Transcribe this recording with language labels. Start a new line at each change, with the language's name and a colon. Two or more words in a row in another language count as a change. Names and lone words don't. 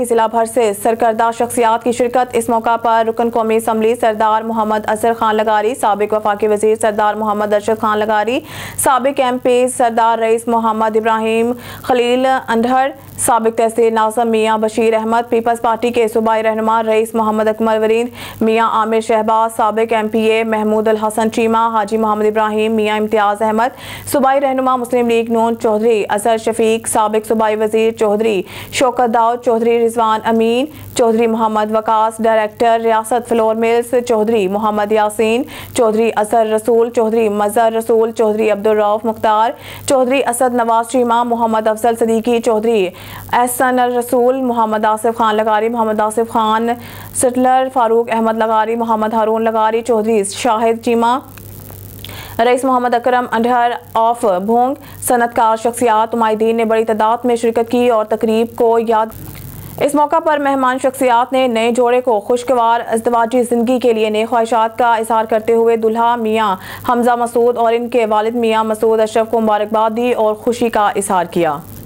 Urdu: ضلع بھر سے سرکردہ شخصیات کی شرکت. اس موقع پر رکن قومی اسمبلی سردار محمد اثر خان لغاری، سابق وفاقی وزیر سردار محمد ارشد خان لغاری، سابق MP سردار رئیس محمد ابراہیم خلیل انڈھڑ، سابق تحصیل ناظم میاں بشیر احمد، پیپلز پارٹی کے صوبائی رہنما رئیس محمد اکمل وریت، میاں عامر شہباز، سابق MPA محمود الحسن چیمہ، حاجی محمد ابراہیم، میاں امتیاز احمد، صوبائی رہنما مسلم لیگ نون چودھری اثر شفیق، سابق صوبائی وزیر چودھری شوکت داؤد، چودھری رضوان امین, چودھری محمد وقاص، ڈائریکٹر ریاست فلور ملز چودھری محمد یاسین، چودھری اثر رسول، چودھری مظہر رسول، چودھری عبدالرؤف مختار، چودھری اسد نواز چیمہ، محمد افضل صدیقی، چودھری احسن الرسول، محمد آصف خان لغاری، محمد آصف خان سٹلر، فاروق احمد لغاری، محمد ہارون لغاری، چودھری شاہد چیمہ، رئیس محمد اکرم انڈھڑ آف بھونگ. صنعتکار شخصیات امائدین نے بڑی تعداد میں شرکت کی اور تقریب کو یاد. اس موقع پر مہمان شخصیات نے نئے جوڑے کو خوشگوار ازدواجی زندگی کے لیے نئی خواہشات کا اظہار کرتے ہوئے دلہا میاں حمزہ مسعود اور ان کے والد میاں مسعود اشرف کو مبارکباد دی اور خوشی کا اظہار کیا.